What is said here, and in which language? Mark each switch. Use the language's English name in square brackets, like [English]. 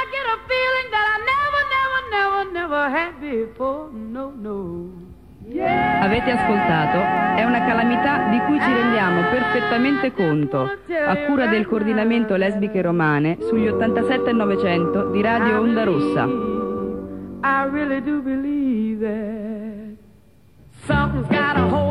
[English] I get a feeling that I never, never, never, never had before. No, no. Yeah. [Italian] Avete ascoltato? È una calamità di cui ci rendiamo perfettamente conto, a cura del coordinamento Lesbiche Romane sugli 87 e 900 di Radio Onda Rossa. [English] I really do believe that something's got a